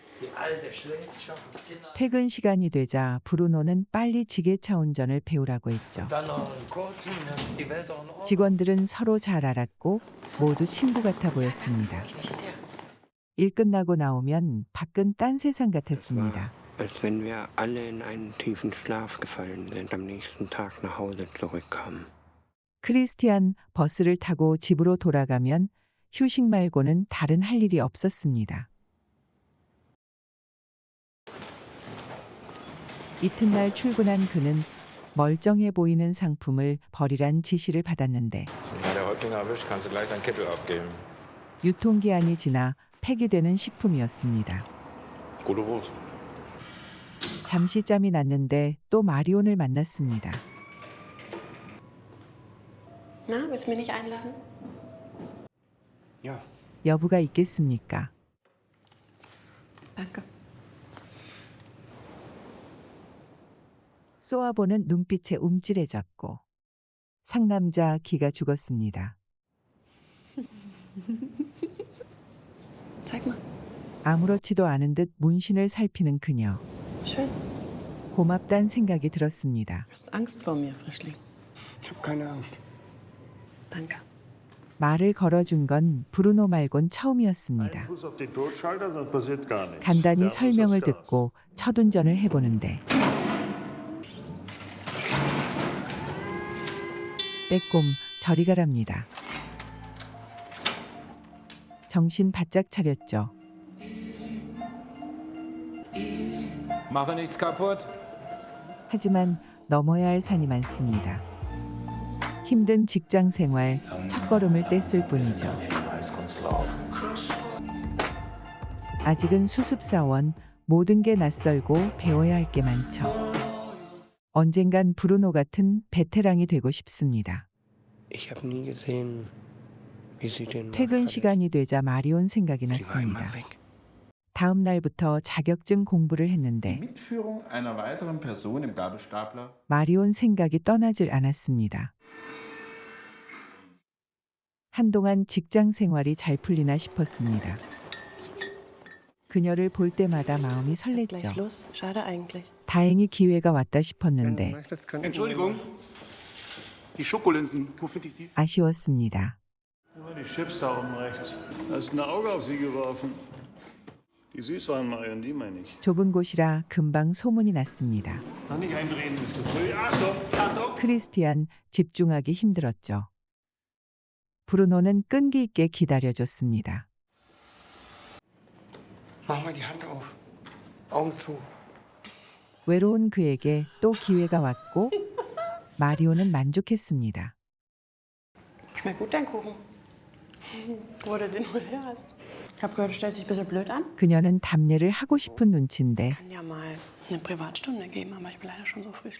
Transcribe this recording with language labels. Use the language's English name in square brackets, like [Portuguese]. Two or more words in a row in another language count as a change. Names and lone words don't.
[Korean] 퇴근 시간이 되자 브루노는 빨리 지게차 운전을 배우라고 했죠. 직원들은 서로 잘 알았고 모두 친구 같아 보였습니다. 일 끝나고 나오면 밖은 딴 세상 같았습니다. [German] Als wenn wir alle in einen tiefen Schlaf gefallen sind, am nächsten Tag nach Hause zurückkamen. [Korean] 크리스티안 버스를 타고 집으로 돌아가면 휴식 말고는 다른 할 일이 없었습니다. 이튿날 출근한 그는 멀쩡해 보이는 상품을 버리란 지시를 받았는데 [German] Wenn der Häuptling erwischt, kannst du gleich dein Kittel abgeben. [Korean] 유통기한이 지나 폐기되는 식품이었습니다. [German] Gute Wurst. [Korean] 잠시 짬이 났는데 또 마리온을 만났습니다. [German] Na, willst du mich nicht einladen? Ja, [Korean] 여부가 있겠습니까? [German] Danke. [Korean] 쏘아보는 눈빛에 움찔해졌고 상남자 기가 죽었습니다. [German] Zeig mal. [Korean] 아무렇지도 않은 듯 문신을 살피는 그녀. [German] Schön. [Korean] 고맙단 생각이 들었습니다. [German] Hast Angst vor mir, Frischling? ich habe keine Angst. Danke. [Korean] 말을 걸어준 건 브루노 말곤 처음이었습니다. [German] Ein Fuß auf die Totschalter, dann passiert gar nichts. [Korean] 간단히 [German] Der Fuß [Korean] 설명을 [German] aufs Gas. [Korean] 듣고 첫 운전을 해보는데 빼꼼 저리 가랍니다. 정신 바짝 차렸죠. [German] Mache nichts kaputt. [Korean] 하지만 넘어야 할 산이 많습니다. 힘든 직장 생활 첫걸음을 뗐을 뿐이죠. 아직은 수습사원, 모든 게 낯설고 배워야 할 게 많죠. 언젠간 브루노 같은 베테랑이 되고 싶습니다. [German] Ich habe nie gesehen, wie sie den [Korean] 퇴근 [German] Macht [Korean] 시간이 되자 마리온 생각이 [German] verlässt. Sie war immer [Korean] 났습니다. [German] weg. [Korean] 다음 날부터 자격증 공부를 했는데 [German] Mitführung einer weiteren Person im Gabelstapler. [Korean] 마리온 생각이 떠나질 않았습니다. 한동안 직장 생활이 잘 풀리나 싶었습니다. 그녀를 볼 때마다 마음이 [German] Gleich [Korean] 설렜죠. [German] Schluss. Schade eigentlich. [Korean] 다행히 기회가 왔다 [German] Wenn du [Korean] 싶었는데 [German] möchtest, können wir Entschuldigung, die Schokolinsen, wo finde ich die? [Korean] 아쉬웠습니다. [German] Immer die Chips da oben rechts. Hast ein Auge auf sie geworfen. Die Süßwarenmarion, die meine ich. [Korean] 좁은 곳이라 금방 소문이 났습니다. [German] Noch nicht eindrehen, ist zu früh. Achtung, Achtung! [Korean] 크리스티안 집중하기 힘들었죠. 브루노는 끈기 있게 기다려줬습니다. [German] Mach mal die Hand auf. Augen zu. [Korean] 외로운 그에게 또 기회가 왔고 마리오는 만족했습니다. [German] Schmeckt gut, dein Kuchen. Wo du den wohl her hast. Ich hab gehört, du stellst dich ein bisschen blöd an. [Korean] 그녀는 답례를 하고 싶은 눈치인데 [German] Kann ja mal eine Privatstunde geben, aber ich bin leider schon so früh.